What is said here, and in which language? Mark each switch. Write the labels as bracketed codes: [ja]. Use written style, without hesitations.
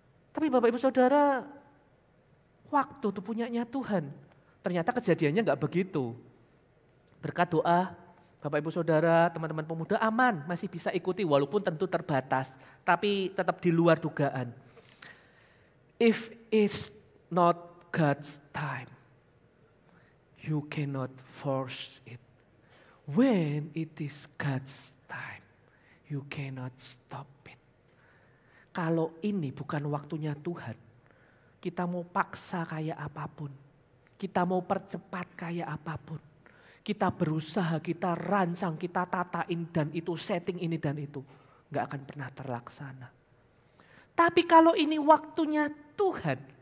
[id] Tapi Bapak Ibu Saudara, waktu itu punyanya Tuhan. Ternyata kejadiannya enggak begitu. Berkat doa, Bapak Ibu Saudara, teman-teman pemuda aman, masih bisa ikuti walaupun tentu terbatas. Tapi tetap di luar dugaan. [en] If it's not God's time, you cannot force it. When it is God's time, you cannot stop it. [id] Kalau ini bukan waktunya Tuhan, kita mau paksa kayak apapun, kita mau percepat kayak apapun, kita berusaha, kita rancang, kita tatain dan itu setting ini dan itu, gak akan pernah terlaksana. Tapi kalau ini waktunya Tuhan,